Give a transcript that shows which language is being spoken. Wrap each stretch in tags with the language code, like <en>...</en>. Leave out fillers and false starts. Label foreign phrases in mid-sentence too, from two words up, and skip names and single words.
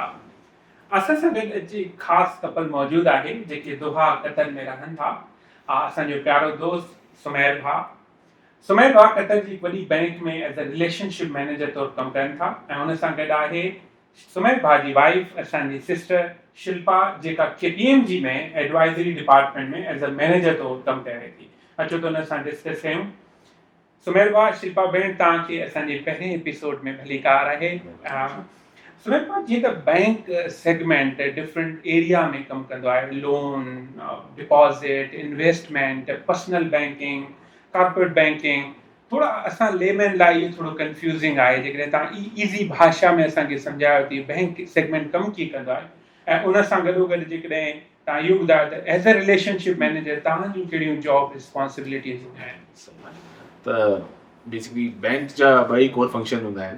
<sd>असां सां गॾु अॼु ख़ासि कपल मौजूदु आहे जेके दोहा कतर में रहनि था। असांजो प्यारो दोस्त सुमैर भाउ। सुमैर भाउ कतर जी वॾी बैंक में</sd> <en>as a relationship manager</en> <sd>तौरु कमु कनि था ऐं हुन सां गॾु आहे सुमैर भाउ जी वाइफ, असांजी सिस्टर शिल्पा, जेका KPMG में</sd> <en>advisory department</en> <sd>में</sd> <en>as a manager</en> <sd>तौरु कमु करे थी। अचो त हुन सां डिस्कस कयूं। सुमैर भाउ, शिल्पा भेण, तव्हांखे असांजे पहिरें एपिसोड में भलीकार आहे। सुमैर भाउ, जीअं त</sd> <en>bank segment different area</en> <sd>में कमु कंदो आहे,</sd> <en>loan, deposit, investment, personal banking, corporate banking,</en> <sd>थोड़ा असां लेमैन लाइ इहो थोरो कंफ्यूज़िंग आहे। जेकॾहिं तव्हां ईज़ी भाषा में असांखे सम्झायो थी</sd> <en>bank segment</en> <sd>कमु कीअं कंदो आहे ऐं उन सां गॾोगॾु जेकॾहिं तव्हां इहो ॿुधायो त</sd> <en>as a relationship manager</en> <sd>तव्हांजूं कहिड़ियूं</sd> <en>job responsibilities</en> <sd>आहिनि। त बेसिकली बैंक जा ॿई</sd> <en>core function</en> <sd>हूंदा आहिनि।</sd>